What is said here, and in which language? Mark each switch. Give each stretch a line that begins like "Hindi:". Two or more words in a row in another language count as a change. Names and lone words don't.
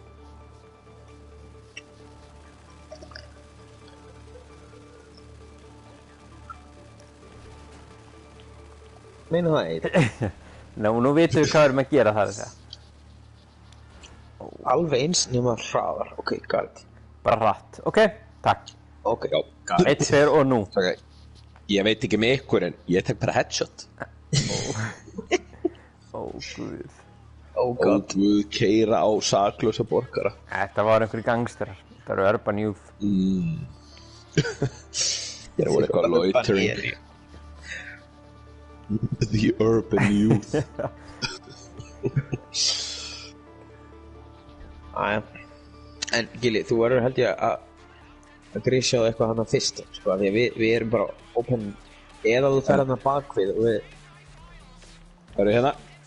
Icelandic: Meina það eitthvað. Nú vitum við hvað við erum að gera það að segja. Alveg eins nema hraðar.
English: Ok, got it.
Icelandic: Bara hratt. Ok, takk. Ok, já,
English: got it.
Icelandic: 1, 2 og nú. Ok. Ég veit ekki með ykkur en ég tek bara headshot. Ó, guð.
English: Oh god.
Icelandic: Guð keyra á saklausa borgara. Þetta var einhverjir gangsterar. Þetta eru
English: urban youth.
Icelandic: Ég voru eitthvað loitering.
English: The urban youth.
Icelandic: Æja. En Gilli, þú verður held ég að grísja á eitthvað hana fyrst, sko, því að við erum bara open, eða þú fer hana bakvið og við... Hvað eru hérna?